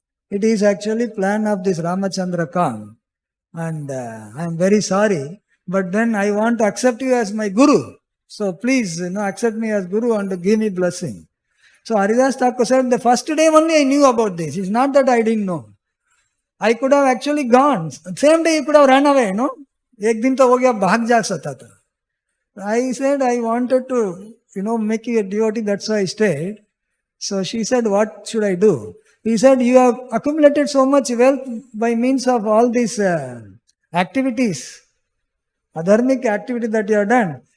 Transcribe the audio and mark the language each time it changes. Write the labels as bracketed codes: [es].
[en] It is actually plan of this Ramachandra Khan. And I am very sorry, but then I want to accept you as my guru. So please, accept me as guru and give me blessing. So Haridas Thakur said, the first day only I knew about this. It's not that I didn't know. I could have actually gone. Same day you could have run away, no? [hi] एक दिन तो हो गया भाग जा सकता था. [en] I said I wanted to, make you a devotee, that's why I stayed. So she said, what should I do? He said, you have accumulated so much wealth by means of all these activities, adharmic activity that you have done.